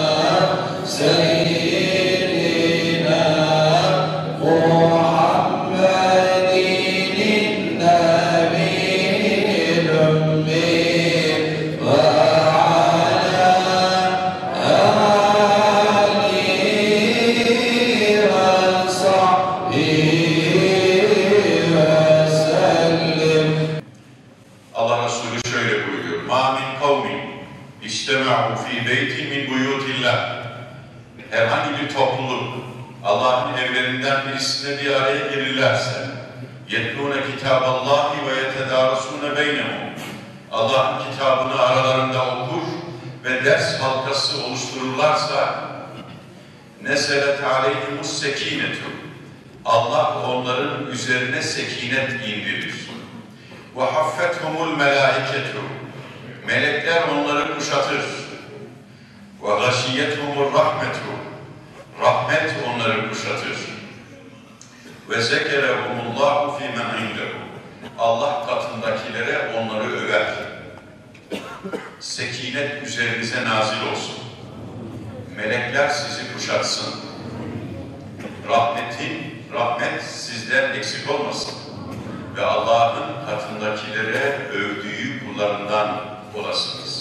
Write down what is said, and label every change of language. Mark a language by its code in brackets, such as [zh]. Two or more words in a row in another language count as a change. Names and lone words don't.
[ar] سيدنا محمد النبي الأمي وعلى آله وصحبه وسلم. [tr] Allah Resulü şöyle buyuruyor. [ar] مَا مِنْ قَوْمٍ اِجْتَمَعُوا ف۪ي بَيْتٍ مِنْ بُيُوتِ اللّٰهِ. [tr] Herhangi bir topluluk Allah'ın evlerinden birisine bir araya gelirlerse [ar] يَتْلُونَ كِتَابَ اللّٰهِ وَيَتَدَارَسُونَ بَيْنَهُمْ. [tr] Allah'ın kitabını aralarında okur ve ders halkası oluştururlarsa [ar] نَزَلَتْ عَلَيْهِمُ السَّك۪ينَةُ. [tr] Allah onların üzerine sekinet indirir. [ar] وَحَفَّتْهُمُ الْمَلَائِكَةُ. [tr] Melekler onları kuşatır. [ar] وَغَشِيَّتْهُمُ الرَّحْمَةُ. [tr] Rahmet onları kuşatır. [ar] وَزَكَرَهُمُ اللّٰهُ فِي مَنْ عِنْدَهُ. [tr] Allah katındakilere onları över. Sekinet üzerinize nazil olsun. Melekler sizi kuşatsın. Rahmet sizden eksik olmasın. Ve Allah'ın katındakilere övdüğü kullarından olasınız.